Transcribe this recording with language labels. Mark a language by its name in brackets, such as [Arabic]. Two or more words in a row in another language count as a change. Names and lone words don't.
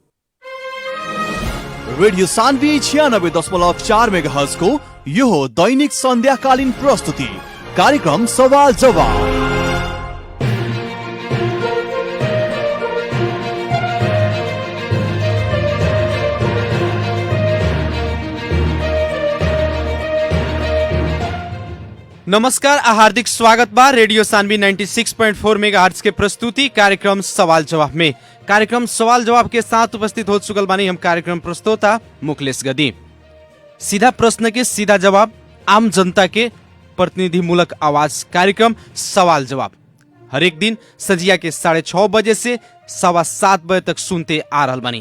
[Nepali] रेडियो सान्वी 96.4 मेगाहर्ज को यो हो दैनिक सन्ध्याकालीन प्रस्तुति कार्यक्रम सवाल जवाब। [Bhojpuri] नमस्कार, हार्दिक स्वागत बा रेडियो सान्वी 96.4 मेगाहर्ट्ज के प्रस्तुति कार्यक्रम सवाल जवाब में। कार्यक्रम सवाल जवाब के साथ उपस्थित हो चुकल बानी हम कार्यक्रम प्रस्तोता मुखलेश गदी। सीधा प्रश्न के सीधा जवाब, आम जनता के प्रतिनिधिमूलक आवाज कार्यक्रम सवाल जवाब हरेक दिन सजिया के 6:30 बजे से 7:15 बजे तक सुनते आ रहल बानी।